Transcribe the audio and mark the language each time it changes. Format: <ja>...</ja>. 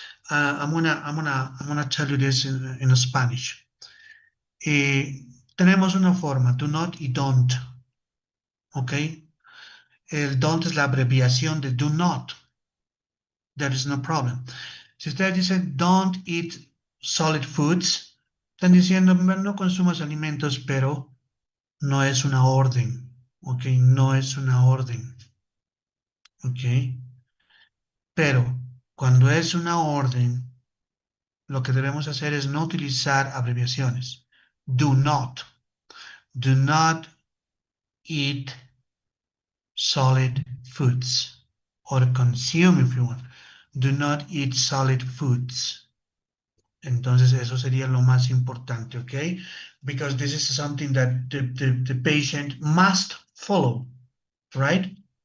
<en>I'm gonna tell you this in Spanish.</en> <es>Tenemos una forma, do not y don't. Okay, el don't es la abreviación de do not.</es> <en>There is no problem.</en> <es>Si ustedes dicen</es> <en>don't eat solid foods,</en> <es>están diciendo no consumas alimentos, pero no es una orden. Ok, no es una orden. Ok, pero cuando es una orden, lo que debemos hacer es no utilizar abreviaciones.</es> <en>Do not eat solid foods, or consume if you want. Do not eat solid foods.</en> <es>Entonces eso sería lo más importante, ¿ok?</es> <en>Because this is something that the patient must follow, right?</en>